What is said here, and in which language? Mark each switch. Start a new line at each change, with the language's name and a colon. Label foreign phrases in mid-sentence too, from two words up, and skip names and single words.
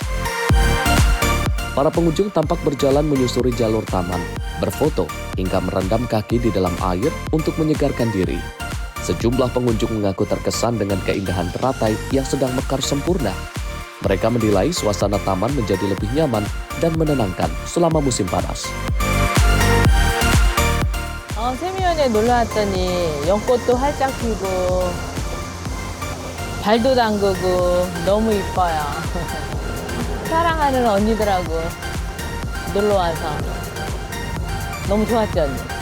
Indonesian: Para pengunjung tampak berjalan menyusuri jalur taman, berfoto, hingga merendam kaki di dalam air untuk menyegarkan diri. Sejumlah pengunjung mengaku terkesan dengan keindahan teratai yang sedang mekar sempurna. Mereka menilai suasana taman menjadi lebih nyaman dan menenangkan selama musim panas.
Korean: 세미연에 놀러 왔더니 연꽃도 활짝 피고 발도 담그고 너무 이뻐요. 사랑하는 언니들하고 놀러 와서 너무 좋았죠, 언니?